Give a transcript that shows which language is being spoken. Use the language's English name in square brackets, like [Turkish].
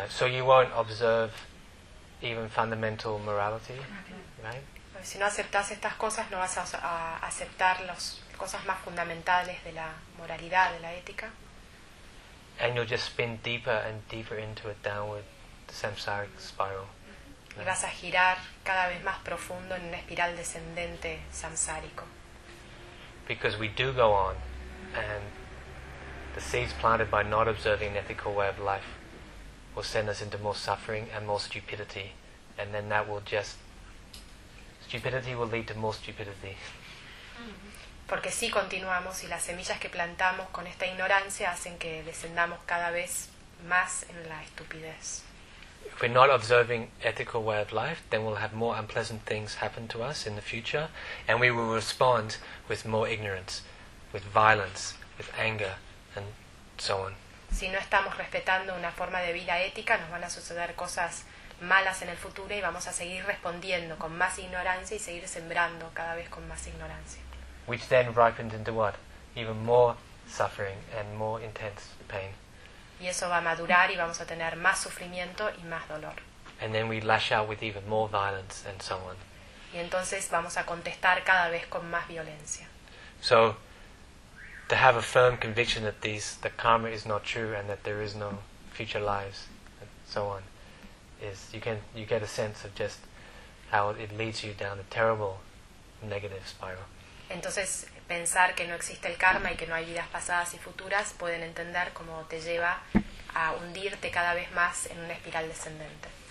[English] you try to get the rest out of it. Yeah, so you won't observe even fundamental morality, right? [Spanish] Si no aceptas estas cosas, no vas a aceptar las cosas más fundamentales de la moralidad, de la ética. [English] And you'll just spin deeper and deeper into a downward samsaric spiral. [Spanish] Y vas a girar cada vez más profundo en una espiral descendente samsárico. [English] Because we do go on, and the seeds planted by not observing an ethical way of life will send us into more suffering and more stupidity, and then that will just... stupidity will lead to more stupidity. [Spanish] Porque si continuamos y las semillas que plantamos con esta ignorancia hacen que descendamos cada vez más en la estupidez. [English] If we're not observing ethical way of life, then we'll have more unpleasant things happen to us in the future, and we will respond with more ignorance, with violence, with anger, and so on. [Spanish] Si no estamos respetando una forma de vida ética, nos van a suceder cosas malas en el futuro y vamos a seguir respondiendo con más ignorancia y seguir sembrando cada vez con más ignorancia. [English] Which then ripens into what? Even more suffering and more intense pain. [Spanish] Y eso va a madurar y vamos a tener más sufrimiento y más dolor. [English] And then we lash out with even more violence and so on. [Spanish] Y entonces vamos a contestar cada vez con más violencia. [English] So, to have a firm conviction that that karma is not true and that there is no future lives and so on, is you get a sense of just how it leads you down a terrible negative spiral. [Spanish] Entonces, pensar que no existe el karma y que no hay vidas pasadas y futuras pueden entender cómo te lleva a hundirte cada vez más en una espiral descendente.